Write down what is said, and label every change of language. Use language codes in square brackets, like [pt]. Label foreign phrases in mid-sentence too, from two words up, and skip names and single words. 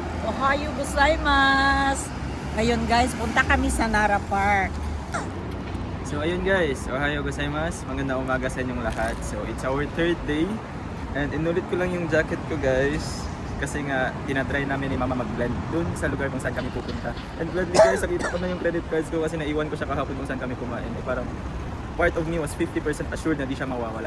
[ja] おはようございます! [tl] Ngayon guys, punta kami sa Nara Park. So ayun guys, [ja] おはようございます. [tl] Magandang umaga sa inyong lahat. [en] So it's our third day. [tl] And inulit ko lang yung jacket ko guys. Kasi nga, tinatry namin ni Mama mag-blend dun sa lugar kung saan kami pupunta. [en] And gladly guys, [tl] nakita ko na yung credit cards ko kasi naiwan ko siya kahapon kung saan kami kumain. Eh, parang [en] part of me was 50% assured [tl] na di siya mawawala.